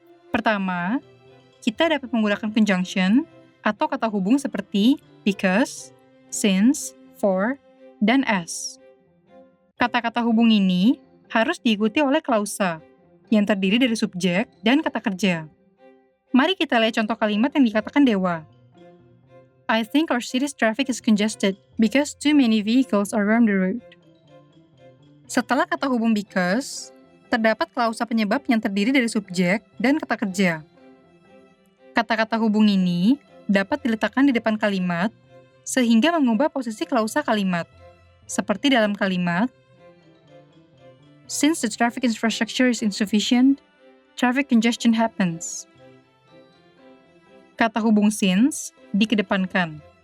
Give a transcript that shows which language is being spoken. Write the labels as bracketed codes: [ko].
[id] Pertama, kita dapat menggunakan conjunction atau kata hubung seperti because, since, for, dan as. Kata-kata hubung ini harus diikuti oleh klausa, yang terdiri dari subjek dan kata kerja. Mari kita lihat contoh kalimat yang dikatakan Dewa. [en] I think our city's traffic is congested because too many vehicles are on the road. [id] Setelah kata hubung because, terdapat klausa penyebab yang terdiri dari subjek dan kata kerja. Kata-kata hubung ini dapat diletakkan di depan kalimat sehingga mengubah posisi klausa kalimat. Seperti dalam kalimat, [en] since the traffic infrastructure is insufficient, traffic congestion happens. [id] Kata hubung since dikedepankan,